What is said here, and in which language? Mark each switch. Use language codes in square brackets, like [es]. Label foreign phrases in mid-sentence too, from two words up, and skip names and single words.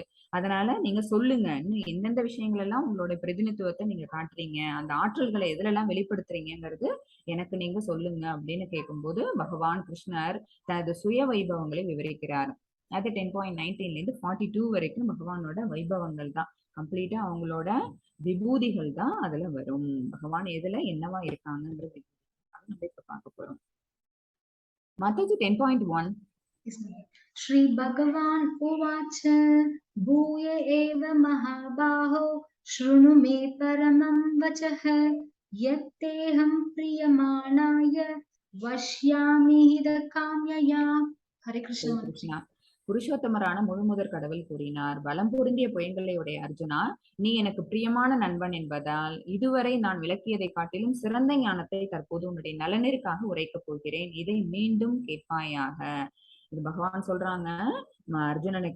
[ta] அதனால நீங்க சொல்லுங்க, இன்னும் எந்தெந்த விஷயங்கள் எல்லாம் உங்களோட பிரதிநிதித்துவத்தை நீங்க காட்டுறீங்க, அந்த ஆற்றல்களை எதுல எல்லாம் வெளிப்படுத்துறீங்கிறது எனக்கு நீங்க சொல்லுங்க அப்படின்னு கேட்கும்போது பகவான் கிருஷ்ணர் தனது சுய வைபவங்களை விவரிக்கிறார். அது 10.19ல இருந்து 42 வரைக்கும் பகவானோட வைபவங்கள் தான். கம்ப்ளீட்டா அவங்களோட விபூதிகள் தான் அதுல வரும். பகவான் எதுல என்னவா இருக்காங்கிறது நம்ம இப்ப பார்க்க போறோம். மாதாஜி 10.1 [sa] श्री भगवान उवाच भूय एव महाबाहो शृणु मे परमं वचः यत्तेऽहं प्रीयमाणाय वश्यामि काम्यया. हरे कृष्णा. [ta] புருஷோத்தமரான முழுமுதற் கடவுள் கூறினார், பலம் பொருந்திய புயங்களை உடைய அர்ஜுனா, நீ எனக்கு பிரியமான நண்பன் என்பதால் இதுவரை நான் விளக்கியதை காட்டிலும் சிறந்த ஞானத்தை தற்போது உன்னுடைய நலனிற்காக உரைக்கப் போகிறேன். இதை மீண்டும் கேட்பாயாக. இது பகவான் சொல்றாங்க அர்ஜுனனுக்கு.